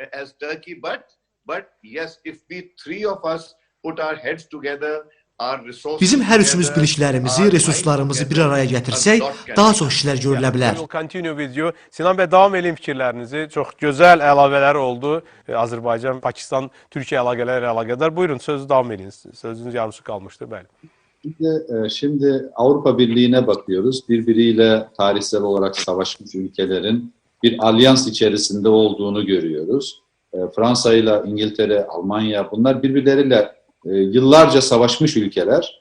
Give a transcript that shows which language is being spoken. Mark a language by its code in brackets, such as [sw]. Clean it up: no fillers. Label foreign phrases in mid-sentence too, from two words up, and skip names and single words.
[az] Bizim hər üçümüz biliklərimizi, resurslarımızı bir araya gətirsək, daha çox işlər görülə bilər. Sinan bəy, davam edin fikirlərinizi. Çox gözəl əlavələr oldu. Azərbaycan, Pakistan, Türkiyə əlaqələri ilə əlaqədar. Buyurun, sözü davam edin. Sözünüz yarısı qalmışdı, bəli. [tr] Şimdi Avrupa Birliği'ne bakıyoruz. Birbiriyle tarihsel olarak savaşmış ülkelerin bir alyans içerisinde olduğunu görüyoruz. Fransa ile İngiltere, Almanya, bunlar birbirleriyle yıllarca savaşmış ülkeler.